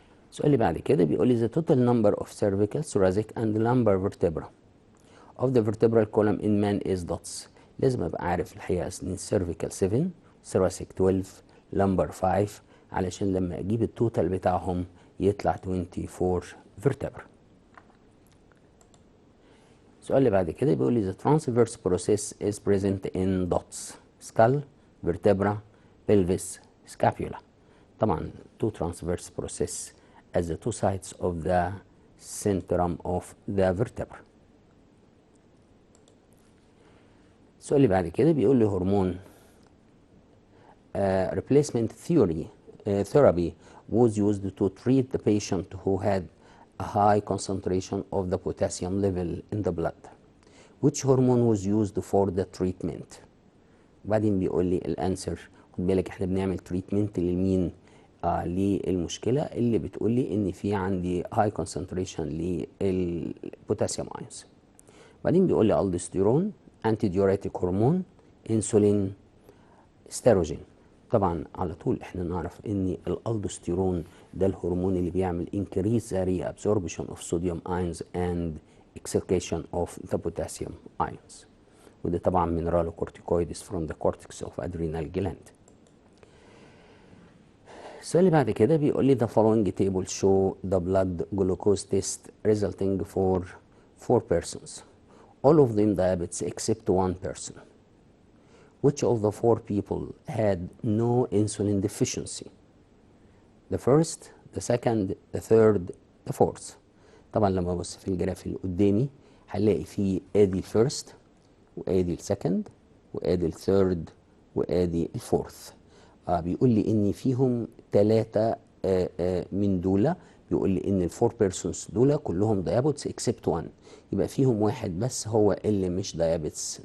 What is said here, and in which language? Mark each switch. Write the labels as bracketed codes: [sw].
[ar] السؤال اللي بعد كده بيقول لي [en] the total number of cervical, thoracic and lumbar vertebra of the vertebral column in man is dots. [ar] لازم ابقى عارف الحقيقه ان [en] cervical 7 thoracic 12 lumbar 5 [ar] علشان لما اجيب التوتال بتاعهم يطلع 24 [en] vertebra. [ar] السؤال اللي بعد كده بيقول لي [en] the transverse process is present in dots skull, vertebra, pelvis, scapula. [ar] طبعا [en] two transverse process as the two sides of the centrum of the vertebra. [ar] السؤال اللي بعد كده بيقول لي هرمون [en] replacement therapy was used to treat the patient who had a high concentration of the potassium level in the blood. Which hormone was used for the treatment؟ [ar] وبعدين بيقول لي الانسر. خد بالك احنا بنعمل تريتمنت للمين؟ للمشكله اللي بتقول لي ان في عندي هاي كونسنتريشن للبوتاسيوم ايونز. بعدين بيقول لي الدوستيرون، انتي ديوريتيك هرمون، انسولين، ستيروجين. طبعا على طول احنا نعرف ان الالدوستيرون ده الهرمون اللي بيعمل [en] increase the reabsorption of sodium ions and excretion of the potassium ions، [ar] وده طبعا [en] mineralocorticoids from the cortex of adrenal gland. [ar] السؤال اللي بعد كده بيقول لي [en] the following table show the blood glucose test resulting for 4 persons, all of them diabetes except one person. Which of the 4 people had no insulin deficiency? The first, the second, the third, the fourth. [ar] طبعا لما ابص في الجراف اللي قدامي هنلاقي فيه ادي الفيرست وادي السكند وادي الثيرد وادي الفورث. بيقول لي ان فيهم 3 من دول، بيقول لي ان الفور بيرسونز دول كلهم دايابيتس اكسبت 1، يبقى فيهم واحد بس هو اللي مش دايابيتس.